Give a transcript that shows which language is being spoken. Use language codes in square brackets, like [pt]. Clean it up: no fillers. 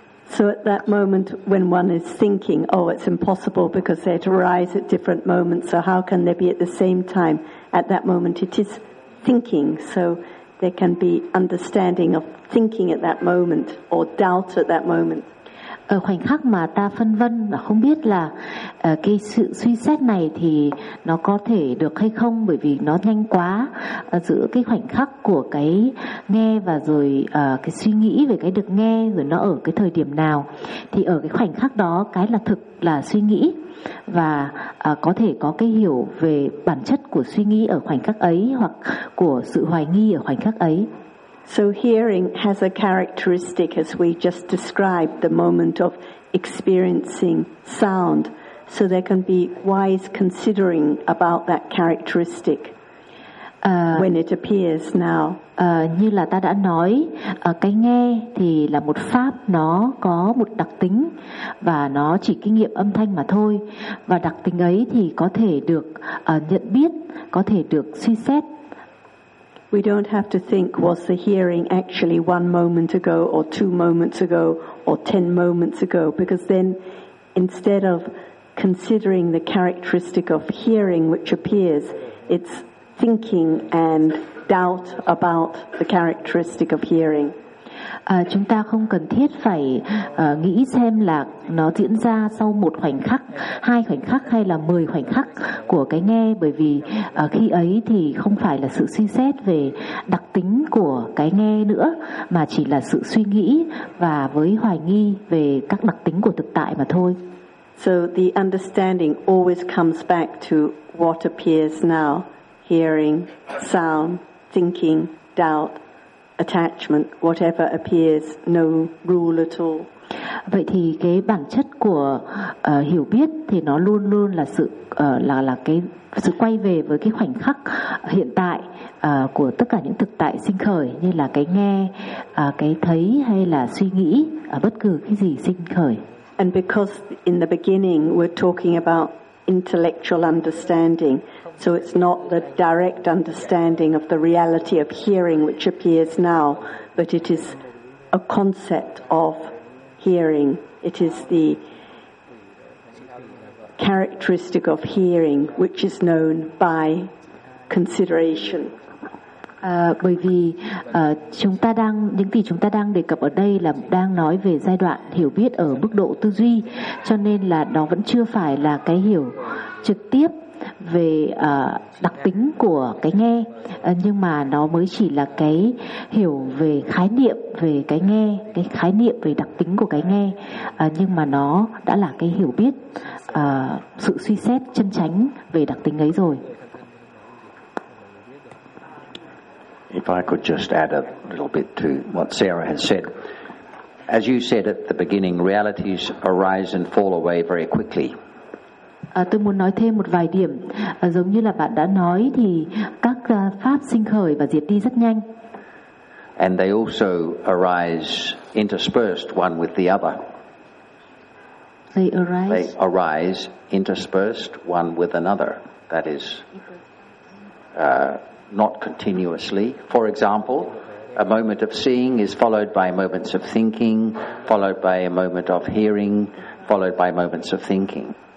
[en] So at that moment when one is thinking, oh, it's impossible because they arise at different moments, so how can they be at the same time? At that moment it is thinking, so there can be understanding of thinking at that moment or doubt at that moment. [vi] Ở khoảnh khắc mà ta phân vân và không biết là cái sự suy xét này thì nó có thể được hay không bởi vì nó nhanh quá giữa cái khoảnh khắc của cái nghe và rồi cái suy nghĩ về cái được nghe rồi nó ở cái thời điểm nào thì ở cái khoảnh khắc đó cái là thực là suy nghĩ và có thể có cái hiểu về bản chất của suy nghĩ ở khoảnh khắc ấy hoặc của sự hoài nghi ở khoảnh khắc ấy. [en] So hearing has a characteristic, as we just described, the moment of experiencing sound. So there can be wise considering about that characteristic when it appears now. [vi] Như là ta đã nói, cái nghe thì là một pháp, nó có một đặc tính và nó chỉ kinh nghiệm âm thanh mà thôi. Và đặc tính ấy thì có thể được nhận biết, có thể được suy xét. [en] We don't have to think, was the hearing actually one moment ago or two moments ago or 10 moments ago? Because then instead of considering the characteristic of hearing which appears, it's thinking and doubt about the characteristic of hearing. [vi] chúng ta không cần thiết phải nghĩ xem là nó diễn ra sau một khoảnh khắc, hai khoảnh khắc hay là 10 khoảnh khắc của cái nghe, bởi vì khi ấy thì không phải là sự suy xét về đặc tính của cái nghe nữa, mà chỉ là sự suy nghĩ và với hoài nghi về các đặc tính của thực tại mà thôi. [en] So the understanding always comes back to what appears now: hearing, sound, thinking, doubt, attachment, whatever appears, no rule at all. [vi] Vậy thì cái bản chất của hiểu biết thì nó luôn luôn là sự là cái sự quay về với cái khoảnh khắc hiện tại của tất cả những thực tại sinh khởi, như là cái nghe, cái thấy hay là suy nghĩ, bất cứ cái gì sinh khởi. [en] And because in the beginning we're talking about intellectual understanding, so it's not the direct understanding of the reality of hearing which appears now, but it is a concept of hearing. It is the characteristic of hearing which is known by consideration. [vi] Bởi vì chúng ta đang đề cập ở đây là đang nói về giai đoạn hiểu biết ở mức độ tư duy, cho nên là nó vẫn chưa phải là cái hiểu trực tiếp về đặc tính của cái nghe, nhưng mà nó mới chỉ là cái hiểu về khái niệm về cái nghe, cái khái niệm về đặc tính của cái nghe, nhưng mà nó đã là cái hiểu biết, sự suy xét chân chánh về đặc tính ấy rồi. [en] If I could just add a little bit to what Sarah has said. As you said at the beginning, realities arise and fall away very quickly. [vi] Tôi muốn nói thêm một vài điểm. Giống như là bạn đã nói thì các pháp sinh khởi và diệt đi rất nhanh. [en] And they also arise interspersed one with the other. They arise interspersed one with another. That is not continuously. For example, a moment of seeing is followed by moments of thinking, followed by a moment of hearing, followed by moments of thinking.